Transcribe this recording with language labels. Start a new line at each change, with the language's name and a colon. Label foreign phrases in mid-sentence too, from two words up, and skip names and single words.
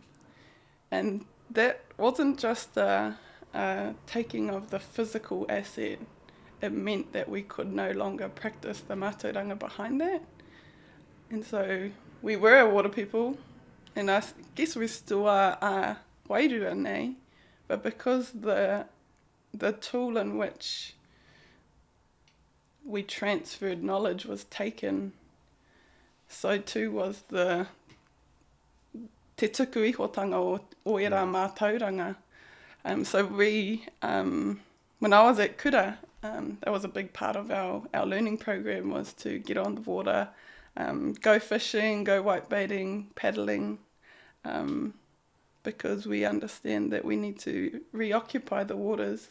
English: And that wasn't just a taking of the physical asset. It meant that we could no longer practice the matauranga behind that. And so we were a water people, and I guess we still are
Māori: wairua nei,
English: but because the tool in which we transferred knowledge was taken, so too was the
Māori: te tuku ihotanga o era mātauranga.
English: So we, when I was at Kura, that was a big part of our learning program, was to get on the water, go fishing, go whitebaiting, paddling, because we understand that we need to reoccupy the waters.